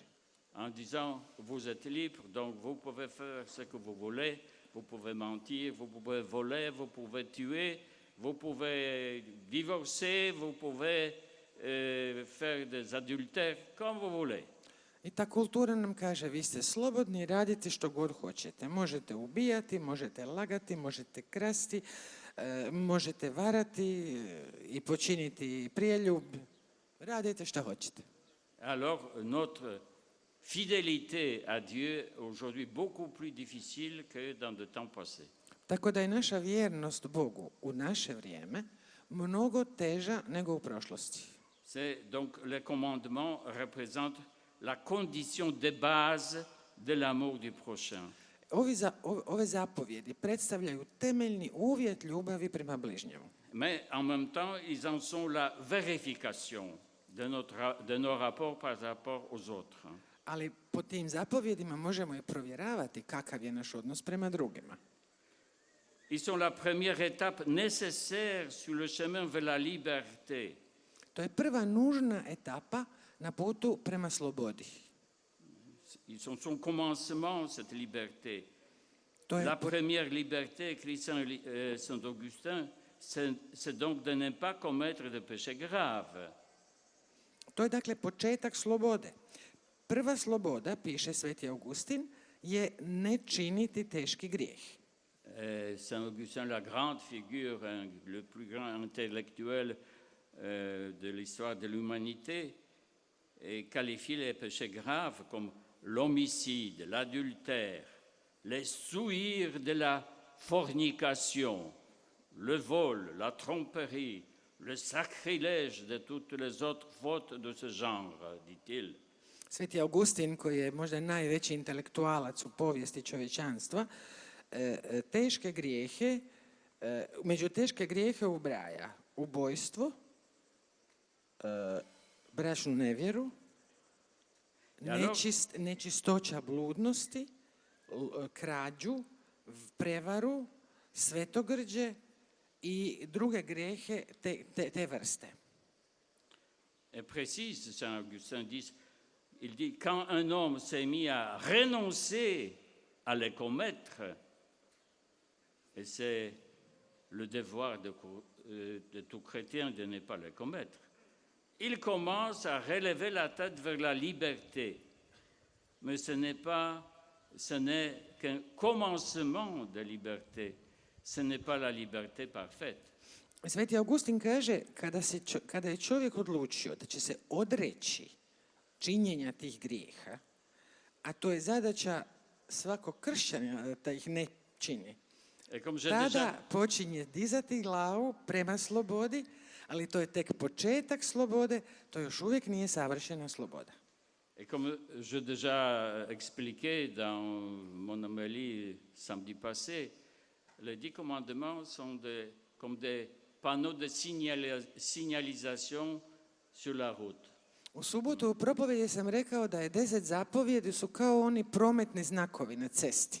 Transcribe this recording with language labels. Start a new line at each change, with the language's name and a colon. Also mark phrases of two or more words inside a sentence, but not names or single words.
French: En disant, vous êtes libre, donc vous pouvez faire ce que vous voulez, vous pouvez mentir, vous pouvez voler, vous pouvez tuer, vous pouvez divorcer, vous pouvez faire des adultères, comme vous voulez.
Croatian: I ta kultura nam kaže, vi ste slobodni, radite što god hoćete. Možete ubijati, možete lagati, možete krasti, možete varati i počiniti prijeljub. Radite što hoćete.
French: Alors, notre fidélité à Dieu est aujourd'hui beaucoup plus difficile que dans de temps passés.
Croatian: Tako da je naša vjernost Bogu u naše vrijeme mnogo teža nego u prošlosti.
French: Donc, les commandements représentent la condition de base de l'amour du prochain.
Croatian: Ove zapovjedi predstavljaju temeljni uvjet ljubavi prema bližnjemu.
French: Mais en même temps, ils en sont la vérification de nos rapports par rapport aux autres.
Croatian: Ali po tim zapovjedima možemo i provjeravati kakav je naš odnos prema drugima.
French: Ils sont la première étape nécessaire sur le chemin vers la liberté.
Croatian: To je prva nužna etapa na putu prema slobodi.
French: Ils sont son commencement, cette liberté.
Croatian: To je,
French: La première liberté, écrit Saint Augustin, c'est donc de ne pas commettre de péché grave.
Croatian: to je dakle početak slobode. Prva sloboda, piše Sveti Augustin, je ne činiti teški grijeh.
French: Saint Augustin, la grande figure, le plus grand intellectuel de l'histoire de l'humanité, qualifie les péchés graves comme l'homicide, l'adultère, les souillures de la fornication, le vol, la tromperie, le sacrilège de toutes les autres fautes de ce genre, dit-il.
Croatian: Sveti Augustin, koji je možda najveći intelektualac u povijesti čovječanstva, teške grijehe, među teške grijehe ubraja ubojstvo, bračnu nevjeru, nečistoća bludnosti, krađu, prevaru, svetogrđe i druge grijehe te vrste.
French: Et précise, Saint Augustin dit, il dit, quand un homme s'est mis à renoncer à les commettre, et c'est le devoir de tout chrétien de ne pas les commettre, il commence à relever la tête vers la liberté. Mais ce n'est qu'un commencement de liberté. Ce n'est pas la liberté parfaite.
Croatian: Sveti Augustin kaže, kada je čovjek odlučio da će se odreći činjenja tih grijeha, a to je zadaća svakog kršćanina da ih ne čini, tada počinje dizati glavu prema slobodi, ali to je tek početak slobode, to još uvijek nije savršena sloboda.
French: Et comme je déjà expliqué dans mon homélie samedi passé, les 10 commandements sont comme des panneaux de signalisation sur la route.
Croatian: U subotu u propovjedi sam rekao da je 10 zapovjedi su kao oni prometni znakovi na cesti.